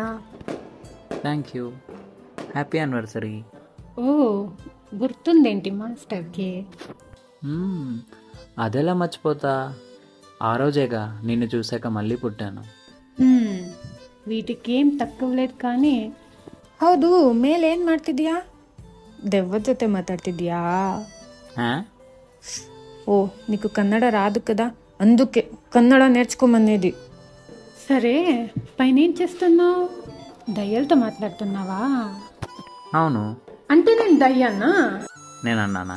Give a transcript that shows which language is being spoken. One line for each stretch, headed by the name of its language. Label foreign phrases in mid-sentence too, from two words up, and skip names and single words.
English: Thank you. Happy anniversary.
Telugu: ఓ, గుర్తుందేంటి మాస్టర్కి? అదెలా మర్చిపోతా, ఆ రోజేగా నిన్ను చూశాక మళ్ళీ పుట్టాను. వీటికేం తక్కువ లేదు కానీ.
Kannada: ಹೌದು, ಮೇಲೇನು ಮಾಡ್ತಿದ್ಯಾ? ದೆವ್ವದ ಜೊತೆ ಮಾತಾಡ್ತಿದ್ಯಾ?
Telugu: ఓ, నీకు కన్నడ రాదు కదా, అందుకే కన్నడ నేర్చుకోమనేది. సరే, పైన ఏం చేస్తున్నావు? దయ్యాలతో మాట్లాడుతున్నావా? అవును. అంటే నేను దయ్యానా? నేను అన్నానా?